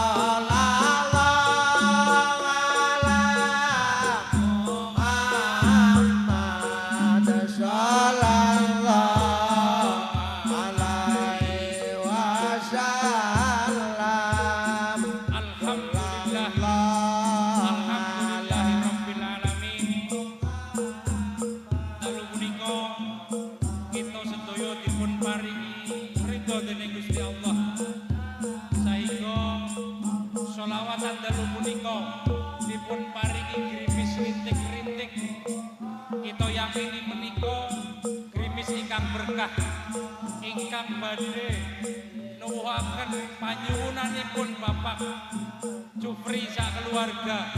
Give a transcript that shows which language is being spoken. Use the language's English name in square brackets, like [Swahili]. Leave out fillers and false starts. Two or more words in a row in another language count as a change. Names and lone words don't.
[Arabic] صلى الله على محمد صلى الله عليه وسلم الحمد لله رب العالمين. [Javanese] Dalu punika kita sedaya dipun paringi ridho dening Gusti Allah. Saengga selawatan dalu punika dipun paringi grimis rintik-rintik. Kita yakini menika grimis ingkang berkah ingkang badhe nuwuhaken panyuwunanipun Bapak Jufri sak keluarga